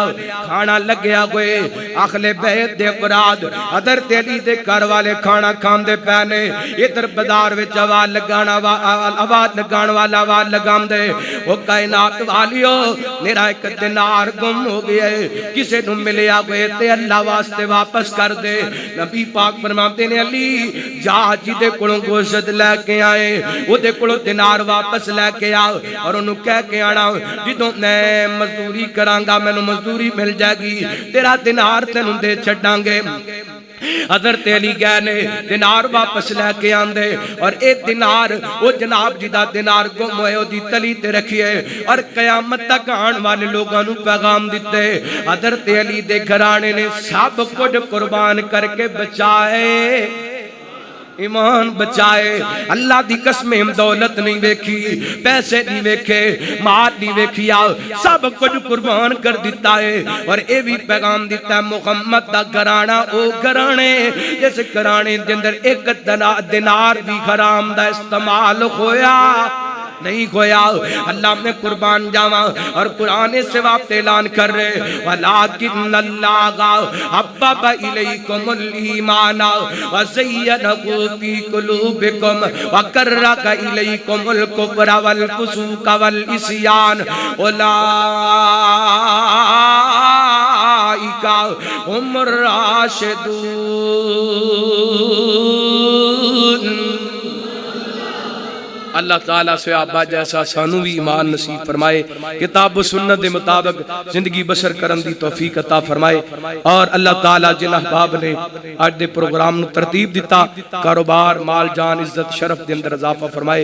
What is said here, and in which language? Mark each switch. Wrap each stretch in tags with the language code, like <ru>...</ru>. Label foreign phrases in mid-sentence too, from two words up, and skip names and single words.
<pa>کھانا لگ گئے اہل بیت دے افراد حضرت علی دے گھر والے کھانا کھاندے پینے. ادھر بازار وچ آواز لگانا والا آواز لگاندے او کائنات والیو میرا ایک دینار گم ہو گیا ہے کسے نوں ملیا ہوئے تے اللہ واسطے واپس کر دے. نبی پاک فرماتے نے علی جا جدے کولوں گوشت لے کے آئے او دے کولوں دینار واپس لے کے آ اور اونوں کہہ کے آنا جدوں میں مزدوری کراں گا مینوں مزدوری مل جائے گی تیرا دینار تینوں دے چھڈاں گے. حضرت علی گئے نے دینار واپس لے کے آندے اور اے دینار او جناب جدا دینار گم ہوئے او دی تلی تے رکھیے اور قیامت تک آن والے لوگاں نوں پیغام دتے. حضرت علی دے گھرانے نے سب کچھ قربان کر کے بچائے ایمان بچائے. اللہ دی قسمیں دولت نہیں ویکھی پیسے نہیں ویکھے مال نہیں ویکھیا سب کچھ قربان کر دیتا ہے. اور اے بھی پیغام دیتا ہے محمد دا گھرانا او گھرانے جس گھرانے دے اندر ایک دینار بھی حرام دا استعمال ہویا نہیں ہویا. اللہ میں قربان جاواں اور قرآن سے وقت اعلان کر رہے</pa> <ar>وَلَٰكِنَّ اللَّهَ حَبَّبَ إِلَيْكُمُ الْإِيمَانَ وَزَيَّنَهُ فِي قُلُوبِكُمْ وَكَرَّهَ إِلَيْكُمُ الْكُفْرَ وَالْفُسُوقَ وَالْعِصْيَانَ أُولَٰئِكَ هُمُ الرَّاشِدُونَ.</ar> <pa>اللہ تعالیٰ سے آبا جیسا سانو بھی ایمان نصیب فرمائے کتاب و سنت دے مطابق زندگی بسر کرن دی توفیق عطا فرمائے. اور اللہ تعالیٰ جن احباب نے آج دے پروگرام نو ترتیب دیتا کاروبار مال جان عزت شرف دے اندر اضافہ فرمائے.</pa>